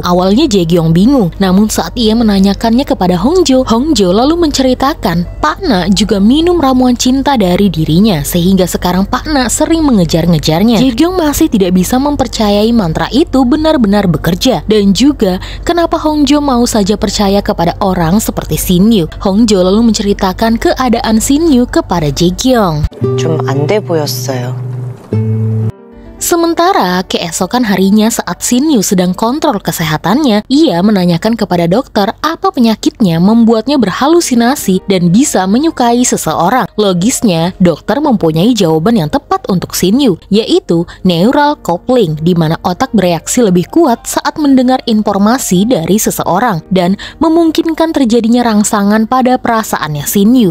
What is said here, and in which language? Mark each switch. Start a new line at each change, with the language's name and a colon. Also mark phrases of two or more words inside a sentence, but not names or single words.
Indonesian: Awalnya Jae-kyung bingung, namun saat ia menanyakannya kepada Hongjo lalu menceritakan Pak Na juga minum ramuan cinta dari dirinya, sehingga sekarang Pak Na sering mengejar-ngejarnya. Jae-kyung masih tidak bisa mempercayai mantra itu benar-benar bekerja, dan juga kenapa Hongjo mau saja percaya kepada orang seperti Shin Yu. Hongjo lalu menceritakan keadaan Shin Yu kepada Jae-kyung.
Korean: 좀 안 돼 보였어요.
Indonesian: Sementara keesokan harinya saat Shin Yu sedang kontrol kesehatannya, ia menanyakan kepada dokter apa penyakitnya membuatnya berhalusinasi dan bisa menyukai seseorang. Logisnya, dokter mempunyai jawaban yang tepat untuk Shin Yu, yaitu
English: neural coupling,
Indonesian: di mana otak bereaksi lebih kuat saat mendengar informasi dari seseorang dan memungkinkan terjadinya rangsangan pada perasaannya Shin Yu.